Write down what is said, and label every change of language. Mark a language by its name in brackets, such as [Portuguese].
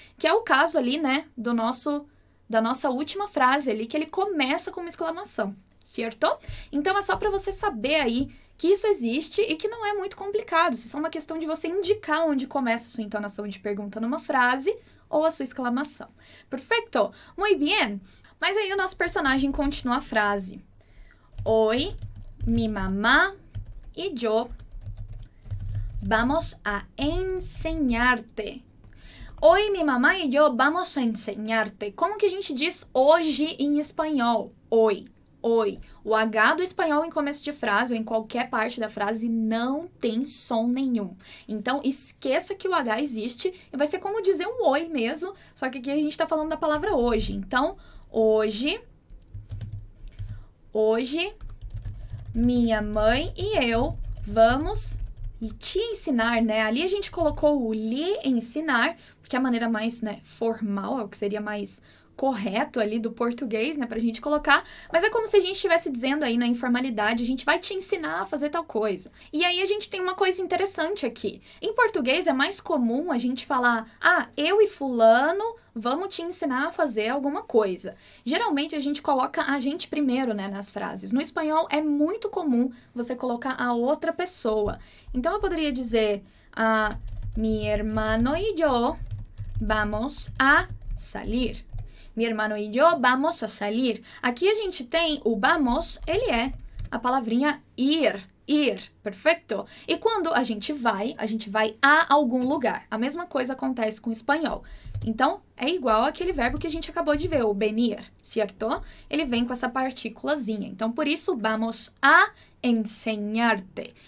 [Portuguese] Que é o caso ali, né, da nossa última frase ali, que ele começa com uma exclamação, certo? Então, é só para você saber aí que isso existe e que não é muito complicado. Isso é só uma questão de você indicar onde começa a sua entonação de pergunta numa frase ou a sua exclamação. Perfeito? Muito bem. Mas aí o nosso personagem continua a frase. [Spanish] Hoy, mi mamá y yo vamos a enseñarte. Hoy, mi mamá y yo vamos a enseñarte. [Portuguese] Como que a gente diz hoje em espanhol? Hoy. Oi. O H do espanhol em começo de frase ou em qualquer parte da frase não tem som nenhum. Então, esqueça que o H existe e vai ser como dizer um oi mesmo, só que aqui a gente tá falando da palavra hoje. Então, hoje, minha mãe e eu vamos te ensinar, né? Ali a gente colocou o lhe ensinar, porque é a maneira mais, né, formal, é o que seria mais correto ali do português, né, pra gente colocar, mas é como se a gente estivesse dizendo aí na informalidade, a gente vai te ensinar a fazer tal coisa. E aí a gente tem uma coisa interessante aqui. Em português é mais comum a gente falar, eu e fulano vamos te ensinar a fazer alguma coisa. Geralmente a gente coloca a gente primeiro, né, nas frases. No espanhol é muito comum você colocar a outra pessoa. Então eu poderia dizer, [Spanish] mi hermano y yo vamos a salir. Mi hermano y yo vamos a salir. [Portuguese] Aqui a gente tem o vamos, ele é a palavrinha ir, perfeito? E quando a gente vai a algum lugar. A mesma coisa acontece com o espanhol. Então, é igual aquele verbo que a gente acabou de ver, o venir, certo? Ele vem com essa partículazinha. Então, por isso, [Spanish] vamos a enseñarte.